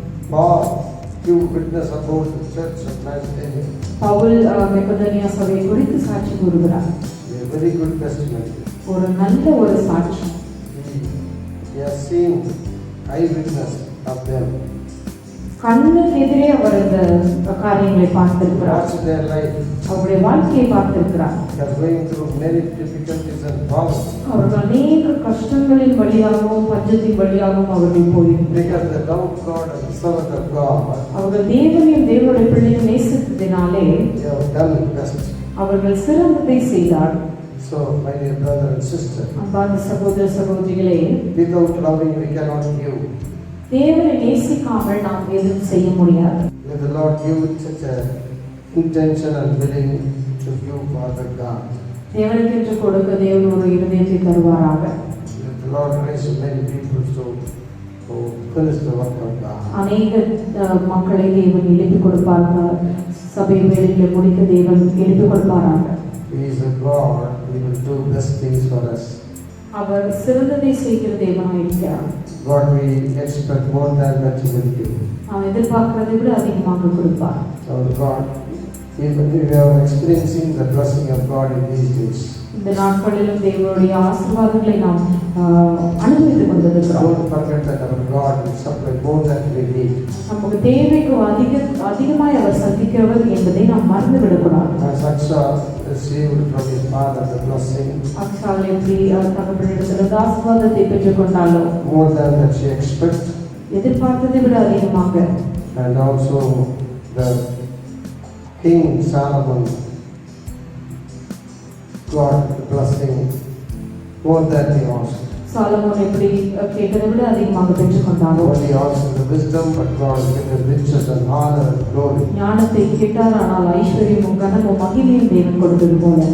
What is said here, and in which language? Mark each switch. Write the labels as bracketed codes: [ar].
[en] Paul give witness about the church of Macedonia. [ta] Pavul மெகதோனியா சபையை குறித்து சாட்சி கூறுகிறார். [en] A very good testimony. [ta] ஒரு நல்ல ஒரு சாட்சி. [en] He has seen eyewitness of them. [ta] கண்ணுக்கு எதிரே அவர் இந்த காரியங்களை பார்த்திருக்கிறார். [en] Watch their life. [ta] அவருடைய வாழ்க்கையை பார்த்திருக்கிறார். [en] They are going through many difficulties and problems. [ta] அவர்கள் அநேக கஷ்டங்களின் வழியாகவும் பஞ்சத்தின் வழியாகவும் அவர்கள் போயிருக்கிறார். [en] Because they love God and the servant of God. [ta] அவர்கள் தேவனையும் தேவனுடைய பிள்ளையும் நேசித்ததினாலே [en] They have done best. [ta] அவர்கள் சிறந்ததை செய்தார். [en] So, my dear brother and sister, [ta] அன்பார்ந்த சகோதர சகோதரிகளே, [en] without loving we cannot give. [ta] தேவனை நேசிக்காமல் நாம் எதுவும் செய்ய முடியாது. [en] May the Lord give such a intention and willing to give Father God. [ta] தேவனுக்கென்று கொடுக்க தேவன் ஒரு இருதயத்தை தருவாராக. [en] May the Lord raise many people to finish the work of God. [ta] அநேக மக்களை தேவன் எழுப்பி கொடுப்பார்கள். சபை வேலைகளை முடிக்க தேவன் எழுப்பி கொடுப்பாராக. [en] He is a God. He will do best things for us. [ta] அவர் சிறந்ததை செய்கிற தேவனாய் இருக்கிறார். [en] God, we expect more than that He will give. [ta] நாம் எதிர்பார்க்கிறதை விட அதிகமாக கொடுப்பார். [en] Our God, even if we are experiencing the blessing of God in these days, [ta] இந்த நாட்களிலும் தேவனுடைய ஆசீர்வாதங்களை நாம் அனுபவித்துக் கொண்டிருக்கிறோம். [en] don't forget that our God will supply more than we need. [ta] நமக்கு தேவைக்கு அதிகமாய் அவர் சந்திக்கிறவர் என்பதை நாம் மறந்துவிடக்கூடாது. [en] As Aksa received from his father the blessing, [ta] அக்ஷால் எப்படி தகப்பனிடத்திலிருந்து ஆசீர்வாதத்தை பெற்றுக் கொண்டாலோ, [en] more than that she expects, [ta] எதிர்பார்த்ததை விட அதிகமாக, [en] and also the King Solomon got the blessing more than he asked. [ta] Solomon எப்படி கேட்டதை விட அதிகமாக பெற்றுக் கொண்டாரோ, [en] Not he asked the wisdom, but God gave the riches and honor and glory. [ta] ஞானத்தை கேட்டார், ஆனால் ஐஸ்வர்யமும் கனமும் மகிமையும் தேவன் கொடுத்தது போல.